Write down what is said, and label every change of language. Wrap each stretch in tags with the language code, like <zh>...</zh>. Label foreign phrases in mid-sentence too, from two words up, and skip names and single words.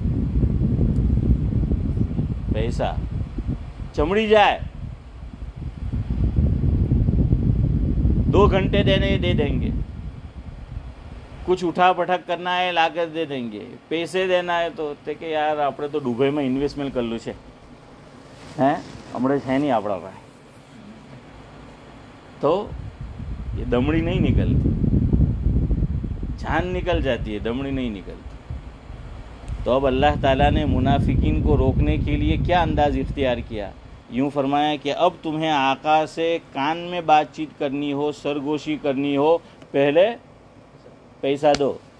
<ur>پیسہ چمڑی جائے 2 گھنٹے دینے دے دیں گے، کچھ اٹھا پٹھک کرنا ہے لا کر دے دیں گے، پیسے دینا ہے تو کہ یار</ur> <gu>આપણે તો દુબઈમાં ઇન્વેસ્ટમેન્ટ કરેલું છે</gu> <ur>ہیں ہمارے ہے نہیں</ur> <gu>આપણા પાસે،</gu> <ur>تو یہ دمڑی نہیں نکلتی، جان نکل جاتی ہے، دمڑی نہیں نکلتی. تو اب اللہ تعالیٰ نے منافقین کو روکنے کے لیے کیا انداز اختیار کیا؟ یوں فرمایا کہ اب تمہیں آقا سے کان میں بات چیت کرنی ہو، سرگوشی کرنی ہو، پہلے پیسہ دو.</ur>